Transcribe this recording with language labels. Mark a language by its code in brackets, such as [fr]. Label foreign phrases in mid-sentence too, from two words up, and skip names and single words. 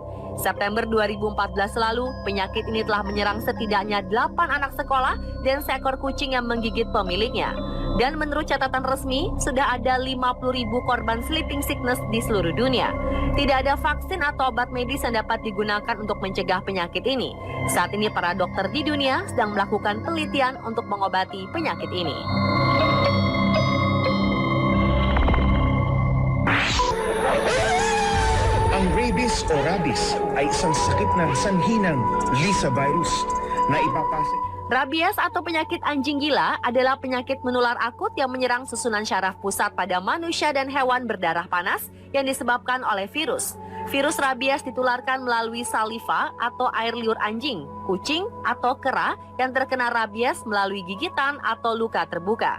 [id] September 2014 lalu, penyakit ini telah menyerang setidaknya 8 anak sekolah dan seekor kucing yang menggigit pemiliknya. Dan menurut catatan resmi, sudah ada 50.000 korban [en] sleeping sickness [id] di seluruh dunia. Tidak ada vaksin atau obat medis yang dapat digunakan untuk mencegah penyakit ini. Saat ini para dokter di dunia sedang melakukan penelitian untuk mengobati penyakit ini. [tl] Ang rabies o rabies ay isang sakit na sanhi ng Lisa virus na ipapasa. [id] Rabies atau penyakit anjing gila adalah penyakit menular akut yang menyerang susunan syaraf pusat pada manusia dan hewan berdarah panas yang disebabkan oleh virus. Virus rabies ditularkan melalui saliva atau air liur anjing, kucing, atau kera yang terkena rabies melalui gigitan atau luka terbuka.